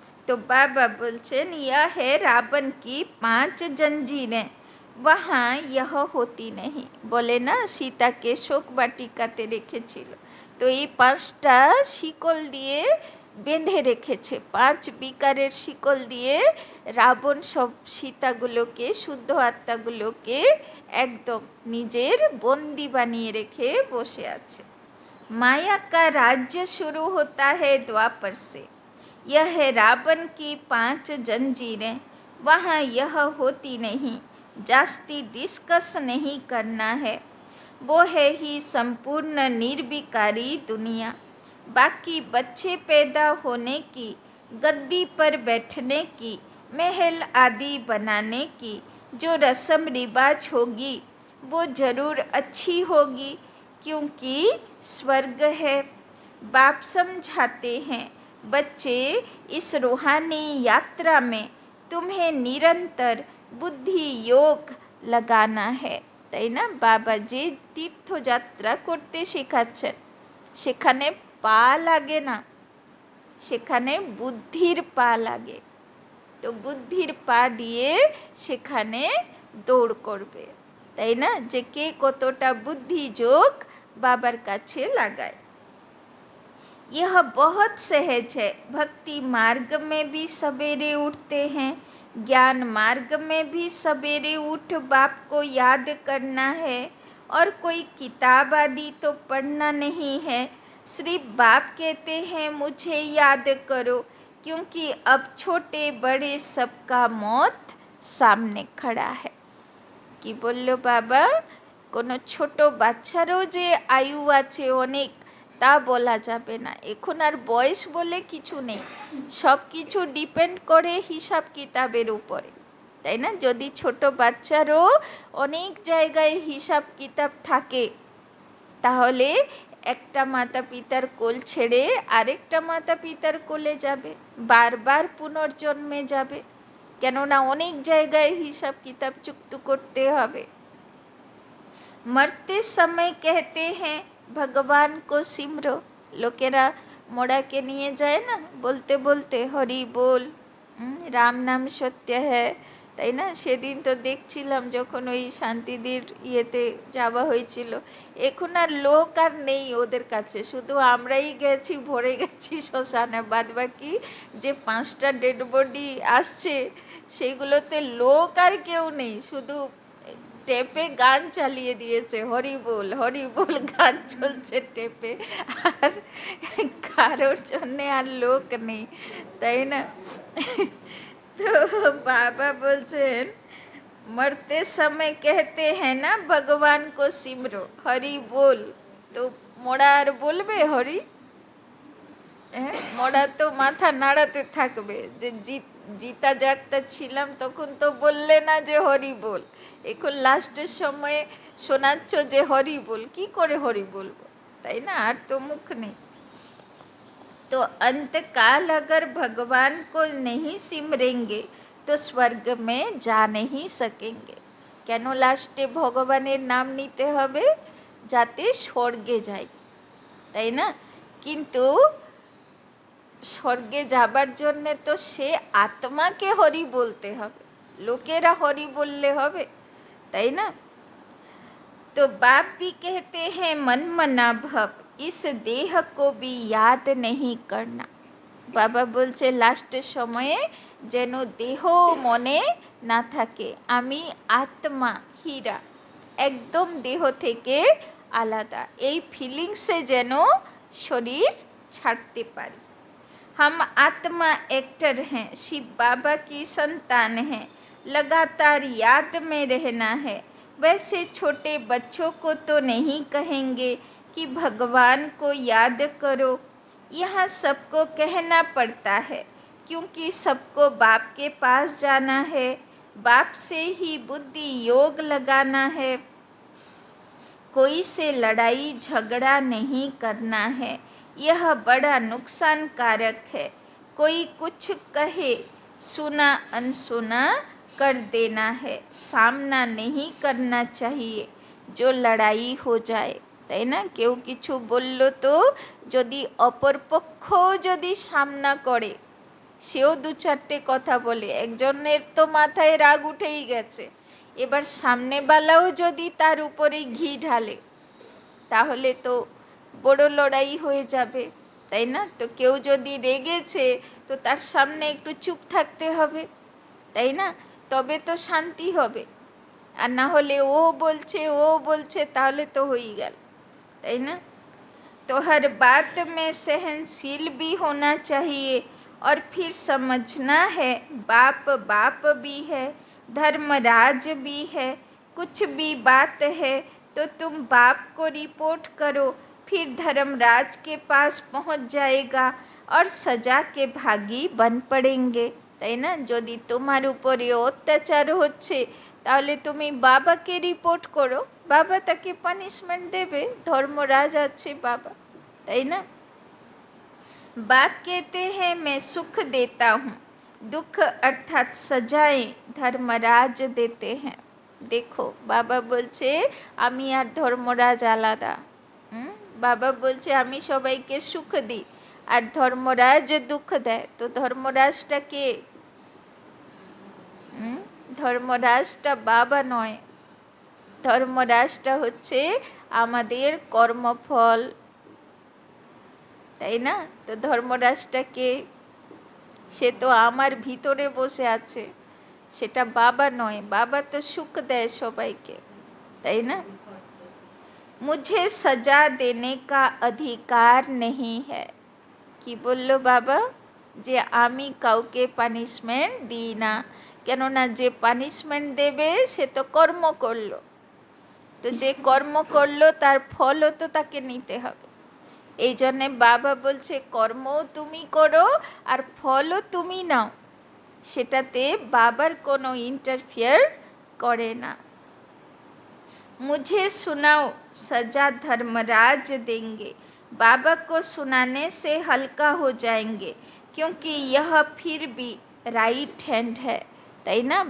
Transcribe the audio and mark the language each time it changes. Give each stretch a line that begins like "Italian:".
Bangla: তো বাবা বলছেন
Hindi: ইয়া হে রাবণ কি 5 জঞ্জিরেं वहाँ यह होती नहीं,
Bangla: বলে না সীতাকে শোক বাটিকাতে রেখেছিল, তো এই 5টা শিকল দিয়ে বেঁধে রেখেছে, 5 বিকারের শিকল দিয়ে রাবণ সব সীতাগুলোকে, শুদ্ধ আত্মাগুলোকে একদম নিজের বন্দি বানিয়ে রেখে বসে আছে।
Hindi: माया का राज्य शुरू होता है द्वापर से, यह है रावण की 5 जंजीरें वहाँ यह होती नहीं, जास्ती डिस्कस नहीं करना है। वो है ही संपूर्ण निर्विकारी दुनिया। बाकी बच्चे पैदा होने की, गद्दी पर बैठने की, महल आदि बनाने की जो रस्म रिवाज होगी वो ज़रूर अच्छी होगी, क्योंकि स्वर्ग है। बाप समझाते हैं, बच्चे इस रूहानी यात्रा में तुम्हें निरंतर बुद्धि योग लगाना है।
Bangla: তাই না, বাবা যে তীর্থযাত্রা করতে শেখাচ্ছেন সেখানে পা লাগে না, সেখানে বুদ্ধির পা লাগে। তো বুদ্ধির পা দিয়ে সেখানে দৌড় করবে, তাই না, যে কে কতটা বুদ্ধি যোগ বাবার কাছে লাগায়।
Hindi: यह बहुत सहज है। भक्ति मार्ग में भी सवेरे उठते हैं, ज्ञान मार्ग में भी सवेरे उठ बाप को याद करना है, और कोई किताब आदि तो पढ़ना नहीं है। सिर्फ बाप कहते हैं मुझे याद करो, क्योंकि अब छोटे बड़े सबका मौत सामने खड़ा है।
Bangla: কি বললো বাবা, কোনো ছোট বাচ্চারও যে আয়ু আছে অনেক তা বলা যাবে না। এখন আর বয়স বলে কিছু নেই, সব কিছু ডিপেন্ড করে হিসাব কিতাবের উপরে, তাই না। যদি ছোট বাচ্চারও অনেক জায়গায় হিসাব কিতাব থাকে, তাহলে একটা মাতা পিতার কোল ছেড়ে আরেকটা মাতা পিতার কোলে যাবে, বারবার পুনর্জন্মে যাবে, কেননা অনেক জায়গায় হিসাব কিতাব চুক্ত করতে হবে।
Hindi: मरते समय कहते हैं भगवान को सिमरो।
Bangla: লোকেরা মোড়াকে নিয়ে যায় না, বলতে বলতে হরি বল, রাম নাম সত্য হ্যাঁ, তাই না। সেদিন তো দেখছিলাম যখন ওই শান্তিদির ইয়েতে যাওয়া হয়েছিল, এখন আর লোক আর নেই ওদের কাছে, শুধু আমরাই গেছি, ভরে গেছি শ্মশানে। বাদ বাকি যে 5টা ডেড বডি আসছে সেইগুলোতে লোক আর কেউ নেই, শুধু টেপে গান চালিয়ে দিয়েছে, হরি বল গান চলছে টেপে, আর কারোর জন্যে আর লোক নেই, তাই না। তো বাবা বলছেন
Hindi: मरते समय कहते हैं ना भगवान को सिमरो, हरि बोल।
Bangla: तो মোড়া আর বলবে হরি? মোড়া তো মাথা নাড়াতে থাকবে, যে জিতা জাগতা ছিলাম তখন তো বললে না যে হরি বল, এখন লাস্টের সময়ে শোনাচ্ছ যে হরি বল, কি করে হরি বলবো, তাই না, আর তো মুখ নেই।
Hindi: तो अंतकाल अगर भगवान को नहीं सिमरेंगे तो स्वर्ग में जा नहीं सकेंगे।
Bangla: কেন লাস্টে ভগবানের নাম নিতে হবে? যাতে স্বর্গে যাই, তাই না। কিন্তু স্বর্গে যাবার জন্যে তো সে আত্মাকে হরি বলতে হবে, লোকেরা হরি বললে হবে, তাই না।
Hindi: तो बाप भी कहते हैं मन मना भव, इस देह को भी याद नहीं करना।
Bangla: বাবা বলছে লাস্টের সময়ে যেন দেহ মনে না থাকে, আমি আত্মা হীরা, একদম দেহ থেকে আলাদা, এই ফিলিংসে যেন শরীর ছাড়তে পারি।
Hindi: हम आत्मा एक्टर हैं, शिव बाबा की संतान हैं, लगातार याद में रहना है। वैसे छोटे बच्चों को तो नहीं कहेंगे कि भगवान को याद करो, यहाँ सबको कहना पड़ता है, क्योंकि सबको बाप के पास जाना है, बाप से ही बुद्धि योग लगाना है, कोई से लड़ाई झगड़ा नहीं करना है, यह बड़ा नुकसानकारक है। कोई कुछ कहे, सुना अनसुना कर देना है, सामना नहीं करना चाहिए, जो लड़ाई हो जाए,
Bangla: তাই না। কেউ কিছু বলল তো যদি অপরপক্ষ যদি সামনা করে, সেও 2-4টে কথা বলে, একজনের তো মাথায় রাগ উঠেই গেছে, এবার সামনেওয়ালাও যদি তার উপরে ঘি ঢালে তাহলে তো বড় লড়াই হয়ে যাবে, তাই না। তো কেউ যদি রেগেছে তো তার সামনে একটু চুপ থাকতে হবে, তাই না, তবে তো শান্তি হবে। আর না হলে ও বলছে তাহলে তো হয়ে গেল, তাই না।
Hindi: तो हर बात में सहनशील भी होना चाहिए, और फिर समझना है बाप बाप भी है, धर्मराज भी है, कुछ भी बात है तो तुम बाप को रिपोर्ट करो, फिर धर्मराज के पास पहुंच जाएगा और सजा के भागी बन पड़ेंगे।
Bangla: তাই না? যদি তোমার উপরে অত্যাচার হচ্ছে তাহলে তুমি বাবাকে রিপোর্ট করো, বাবা তাকে পানিশমেন্ট দেবে, ধর্মরাজ আছে বাবা, তাই না?
Hindi: बाप कहते हैं मैं सुख देता हूँ, दुख अर्थात सजाएं धर्मराज देते हैं। देखो बाबा
Bangla: বলছে আমি আর ধর্মরাজ আলাদা। বাবা বলছে আমি সবাইকে সুখ দিই আর ধর্মরাজ দুঃখ দেয়। তো ধর্মরাজটা কে? ধর্মরাজটা বাবা নয়, ধর্মরাজটা হচ্ছে আমাদের কর্মফল, তাই না? তো ধর্মরাজটা কে? সে তো আমার ভিতরে বসে আছে, সেটা বাবা নয়। বাবা তো সুখ দেয় সবাইকে, তাই না?
Hindi: मुझे सजा देने का अधिकार नहीं है।
Bangla: কি বলল বাবা? যে আমি কাউকে পানিশমেন্ট দিই না, কেননা যে পানিশমেন্ট দেবে সে তো কর্ম করলো, তো যে কর্ম করলো তার ফলও তো তাকে নিতে হবে। এই জন্যে বাবা বলছে কর্মও তুমি করো আর ফলও তুমি নাও, সেটাতে বাবার কোনো ইন্টারফিয়ার করে না।
Hindi: मुझे सुनाओ सजा धर्मराज देंगे, बाबा को सुनाने से हल्का हो जाएंगे क्योंकि यह फिर भी राइट हैंड है,
Bangla: তাই না?